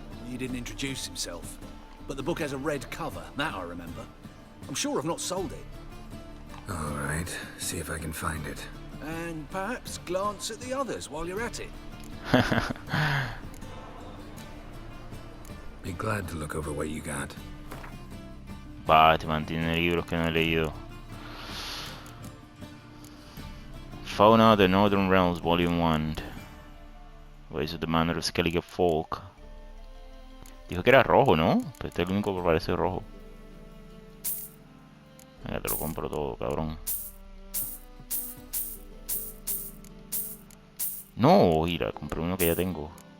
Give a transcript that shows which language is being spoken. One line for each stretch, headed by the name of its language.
English: He didn't introduce himself, but the book has a red cover, that I remember. I'm sure I've not sold it. All right, see if I can find it. And perhaps glance at the others while you're at it. Be glad to look over what you got.
Spanish: Batman tiene libros que no he leído.
English: Fauna of the Northern Realms, Volume 1. Ways of the Manor of Skellige Folk.
Spanish: Dijo que era rojo, ¿no? Pues este es el único que parece rojo. Venga, te lo compro todo, cabrón. No, mira, compré uno que ya tengo.